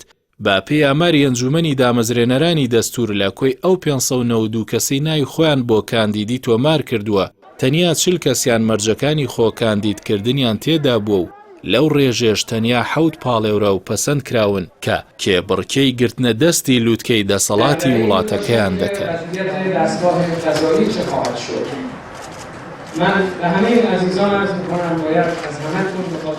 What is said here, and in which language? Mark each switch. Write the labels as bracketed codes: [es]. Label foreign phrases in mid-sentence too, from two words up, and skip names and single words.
[ckb] با پێی ئاماری ئەنجومەنی دامەزرێنەرانی دەستور لە کۆی ئەو 592 کەسەی ناوی خۆیان بۆ کاندیدی تۆمار کردووە، تەنیا 40 کەسیان مەرجەکانی خۆ کاندیدکردنیان تێدا بووە و لەو ڕێژێش تەنیا 7 پاڵێورە و پەسەند کراون کە کێبڕکەی گرتنە دەستی لووتکەی دەسەڵاتی وڵاتەکەیان دەکەن. [fa] من به همه عزیزان عرض می‌کنم باید از همه‌تون